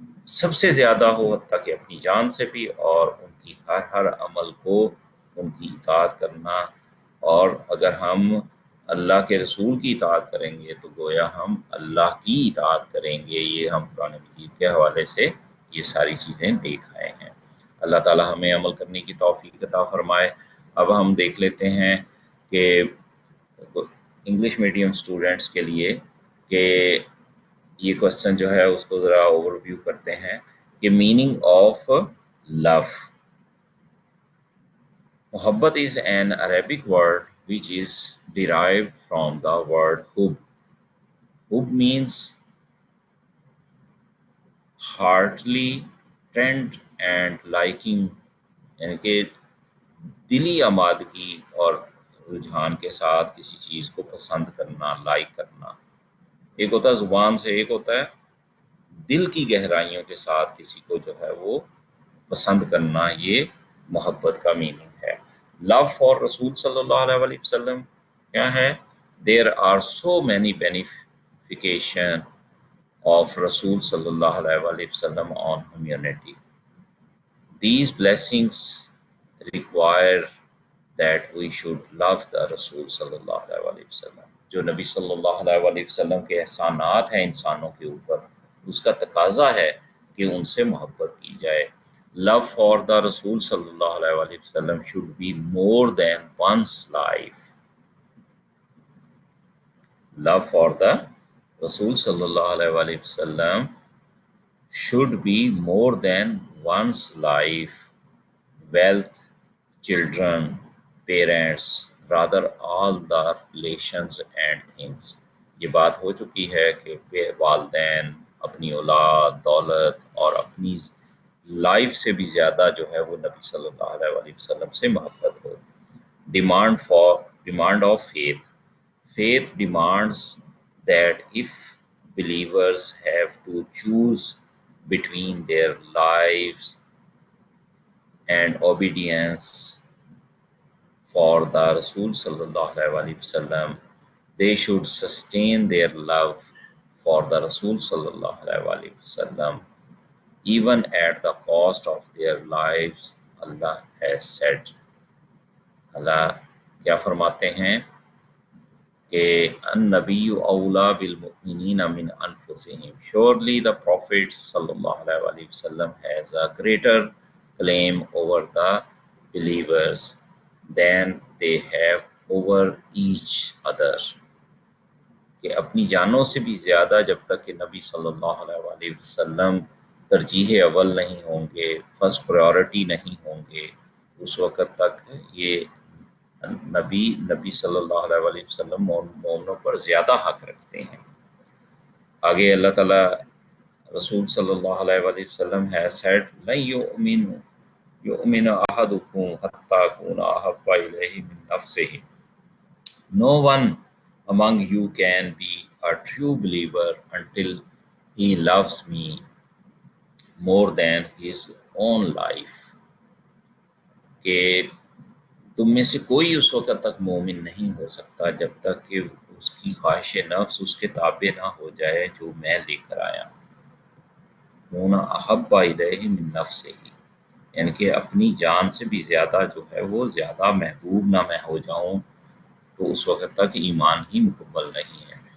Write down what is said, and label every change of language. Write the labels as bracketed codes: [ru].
[ur] سب سے زیادہ ہو، حتیٰ کہ اپنی جان سے بھی، اور ان کی ہر عمل کو ان کی اطاعت کرنا۔ اور اگر ہم اللہ کے رسول کی اطاعت کریں گے تو گویا ہم اللہ کی اطاعت کریں گے۔ یہ ہم قرآن مجید کے حوالے سے یہ ساری چیزیں دیکھ آئے ہیں۔ اللہ تعالی ہمیں عمل کرنے کی توفیق عطا فرمائے۔ اب ہم دیکھ لیتے ہیں کہ انگلش میڈیم اسٹوڈنٹس کے لیے کہ یہ کوشچن جو ہے اس کو ذرا اوور ویو کرتے ہیں کہ میننگ آف لو. [en] محبت is an Arabic word which is derived from the word hub. Hub means heartily trend and liking, [ur] یعنی کہ دلی آمادگی اور رجحان کے ساتھ کسی چیز کو پسند کرنا، لائک کرنا. ایک ہوتا ہے زبان سے، ایک ہوتا ہے دل کی گہرائیوں کے ساتھ کسی کو جو ہے وہ پسند کرنا. یہ محبت کا میننگ ہے. [en] love for رسول صلی اللہ علیہ وسلم [ur] کیا ہے؟ [en] There are so many benefication of رسول صلی اللہ علیہ وسلم on humanity. These blessings require that we should love the رسول صلی اللہ علیہ وسلم. [ur] جو نبی صلی اللہ علیہ وسلم کے احسانات ہیں انسانوں کے اوپر، اس کا تقاضا ہے کہ ان سے محبت کی جائے. [en] Love for the رسول صلی اللہ علیہ وسلم should be more than one's life. Love for the رسول صلی اللہ علیہ وسلم should be more than one's life, wealth, children, parents, rather all the relations and things. [ur] یہ بات ہو چکی ہے کہ والدین، اپنی اولاد، دولت اور اپنی لائف سے بھی زیادہ جو ہے وہ نبی صلی اللہ علیہ وسلم سے محبت ہو. [en] Demand of faith. Faith demands that if believers have to choose between their lives and obedience for the Rasul sallallahu alaihi wasallam, they should sustain their love for the Rasul sallallahu alaihi wasallam even at the cost of their lives. Allah has said. [ur] اللہ کیا فرماتے ہیں کہ [ar] النبی اولا بالمؤمنین من انفسہم. [en] Surely the Prophet sallallahu alaihi wasallam has a greater claim over the believers than they have over each other. [ur] کہ اپنی جانوں سے بھی زیادہ جب تک کہ نبی صلی اللہ علیہ وسلم ترجیح اول نہیں ہوں گے، فرسٹ پرائیورٹی نہیں ہوں گے، اس وقت تک یہ نبی صلی اللہ علیہ وسلم مومنوں پر زیادہ حق رکھتے ہیں. [ar] آگے اللہ تعالیٰ رسول صلی اللہ علیہ وسلم [en] has said [ar] لن یؤمن احدکم حتی اکون احب الیہ من نفسہ. [en] No one among you can be a true believer until he loves me more than his own life. [ur] کہ تم میں سے کوئی اس وقت تک مومن نہیں ہو سکتا جب تک کہ اس کی خواہش نفس اس کے تابع نہ ہو جائے جو میں لے کر آیا. ہونا [ar] احب الیہ من نفسہ، [ur] یعنی کہ اپنی جان سے بھی زیادہ جو ہے وہ زیادہ محبوب نہ میں ہو جاؤں تو اس وقت تک ایمان ہی مکمل نہیں ہے.